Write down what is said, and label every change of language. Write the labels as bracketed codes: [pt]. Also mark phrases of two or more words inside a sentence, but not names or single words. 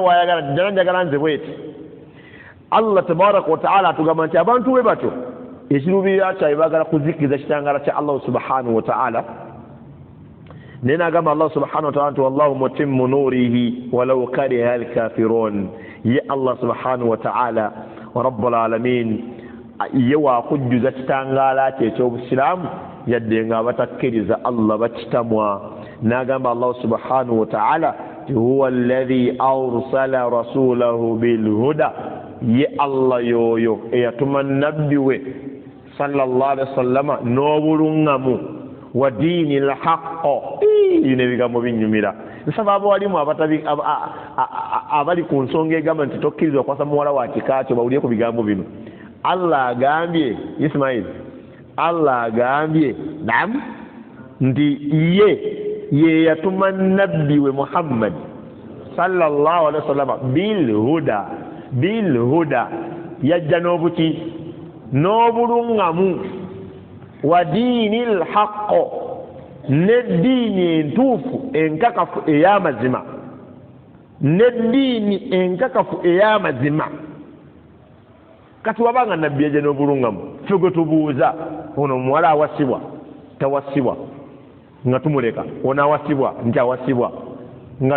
[lg] waayagala jjana njagala nze bweti Allah [ar] تبارك وتعالى [lg] atugamba nti abantu be batyo ekiruubirira kyabwe baagala kuzikiriza kitangala kya Allah [ar] سبحانه وتعالى [lg] naye n'agamba Allah subhanahu [ar] وتعالى [lg] nti [ar] والله متم نوره ولو كره الكافرون [lg] ye Allah [ar] سبحانه وتعالى ورب العالمين [lg] ye waakujjuza kitangaala kye eky'obusiraamu yadde nga abatakkiriza Allah bakitamwa n'agamba Allah [ar] سبحانه وتعالى هو الذي أرسل رسوله بالهدى [lg] ye Allah yoyo eyatuma nabbi we [ar] صلى الله عليه وسلم [lg] n'obulungamu [ar] ودين الحق [lg] bino ebigambo binyumira nsaba abawalimu abali ku nsonga egamba nti tokkirizibwa kwasa muwala wa kika kyo bawulire ku bigambo bino Allah agambye Ismail Allah agambye nam nti ye yatuma nabbi we Muhammad [ar] صلى الله عليه وسلم [lg] bilhuda yajja n'obuki n'obulungamu [ar] ودين الحق [lg] n'eddiini entuufu enkakafu ey'amazima n'eddiini enkakafu ey'amazima kati wabanga nabbi eje n'obulungamu ffe gwe tubuuza ono omuwala awasibwa tawasibwa nga tumuleka ono awasibwa nti awasibwa nga